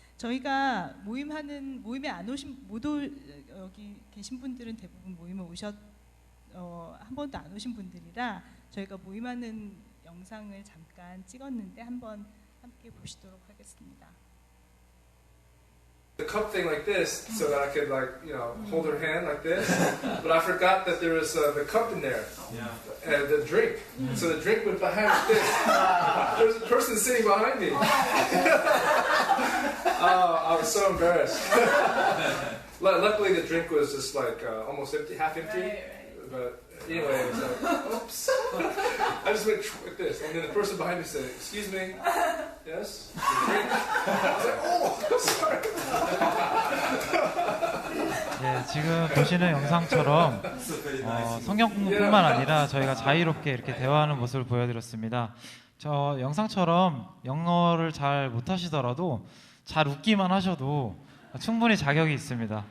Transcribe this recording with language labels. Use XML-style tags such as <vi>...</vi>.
<ko>저희가 모임에 안 오신 여기 계신 분들은 대부분 모임에 한 번도 안 오신 분들이라 저희가 모임하는 영상을 잠깐 찍었는데 한번 함께 보시도록 하겠습니다.</ko> <en>The cup thing like this, so that I could hold her hand like this. But I forgot that there was the cup in there, and the drink. So the drink went behind this. There was a person sitting behind me. I was so embarrassed. Luckily, the drink was just like almost empty, half empty. But anyway, it was like, oops. I just went like this, and then the person behind me said, "Excuse me, yes, drink." I was like, "Oh, sorry."</en> <ko>예, 지금 보시는 영상처럼 성경 공부뿐만 아니라 저희가 자유롭게 이렇게 대화하는 모습을 보여드렸습니다. 저 영상처럼 영어를 잘 못하시더라도 잘 웃기만 하셔도 충분히 자격이 있습니다.</ko>